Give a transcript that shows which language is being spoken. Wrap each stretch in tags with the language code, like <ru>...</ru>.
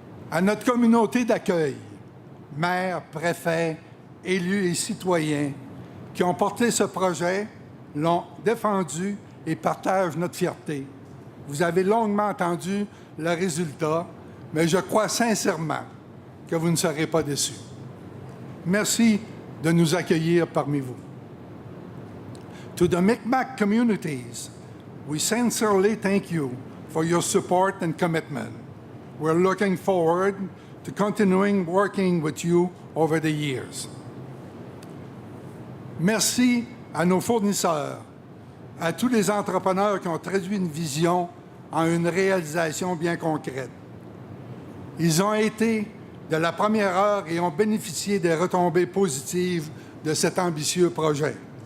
<fr>À notre communauté d'accueil, maires, préfets, élus et citoyens qui ont porté ce projet, l'ont défendu et partagent notre fierté. Vous avez longuement entendu le résultat, mais je crois sincèrement que vous ne serez pas déçus. Merci de nous accueillir parmi vous.</fr> <en>To the Micmac communities, we sincerely thank you for your support and commitment. We're looking forward to continuing working with you over the years.</en> <fr>Merci à nos fournisseurs, à tous les entrepreneurs qui ont traduit une vision en une réalisation bien concrète. Ils ont été de la première heure et ont bénéficié des retombées positives de cet ambitieux projet.</fr>